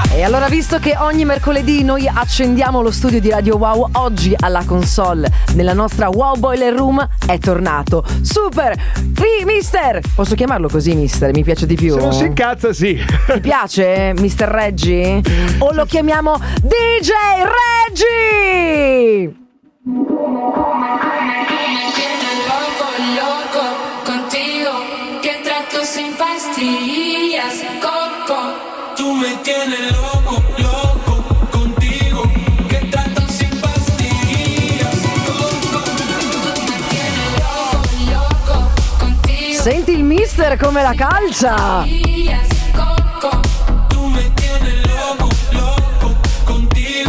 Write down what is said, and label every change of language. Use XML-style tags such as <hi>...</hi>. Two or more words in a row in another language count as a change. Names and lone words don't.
<it>E allora, visto che ogni mercoledì noi accendiamo lo studio di Radio Wow, oggi alla console nella nostra Wow Boiler Room è tornato Super Mister. Posso chiamarlo così, Mister? Mi piace di più. Se non si incazza, sì. Ti piace, Mister Reggi? O lo chiamiamo DJ Reggi?</it> <es>Loco contigo, que trato sin pastillas, coco. Tú me tienes loco, loco contigo. Que trato sin pastillas, loco. Loco contigo.</es> <it>Senti il Mister come la calcia.</it> <es>Coco. Tú me tienes loco, loco contigo.</es>